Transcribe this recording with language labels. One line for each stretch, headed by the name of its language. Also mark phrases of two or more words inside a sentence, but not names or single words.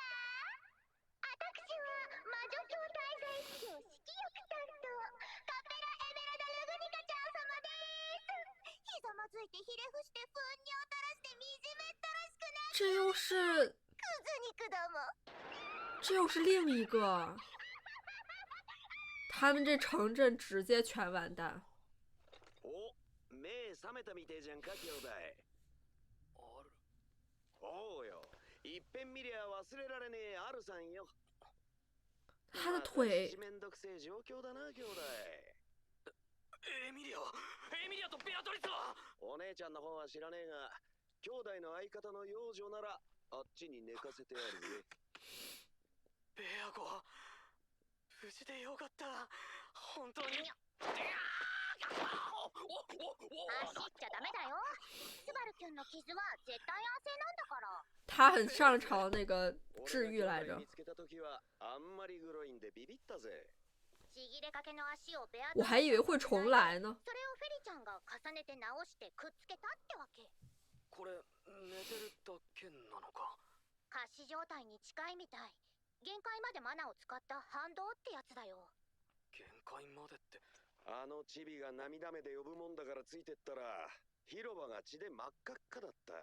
Japanese: 私は魔女教滞在司教色欲担当、カペラ・エメラダ・ルグニカちゃん様です。ひざまずいてひれ伏して糞尿垂らして惨めったらしくない
Chinese: 这又是
Japanese: クズ肉ども。
Chinese: 这又是另一个，他们这城镇直接全完蛋。
Japanese: お、目覚めたみてえじゃんか、兄弟。おうよ、いっぺん見りゃ忘れられねえアルさんよ。
Chinese: 他的腿
Japanese: めんどくせえ状況だな、兄弟。エミリアとベアトリスはお姉ちゃんの方は知らねえが、兄弟の相方の養女ならあっちに寝かせてあるぜ。ベア子、無事でよかった。本当に。走っちゃダメだよ。スバルキュンの傷は絶対安静なんだから。
Chinese: 他很上朝那个治愈来着。
Japanese: 見つけた時はあんまりグロいんでビビったぜ。ちぎれかけの足をベア
Chinese: 我还以为会重来呢。
Japanese: それをフェリちゃんが重ねて直してくっつけたってわけ。これ寝てるだけなのか？仮死状態に近いみたい。限界までマナを使った反動ってやつだよ。限界までって。あのチビが涙目で呼ぶもんだからついてったら広場が血で真っ赤っかだった。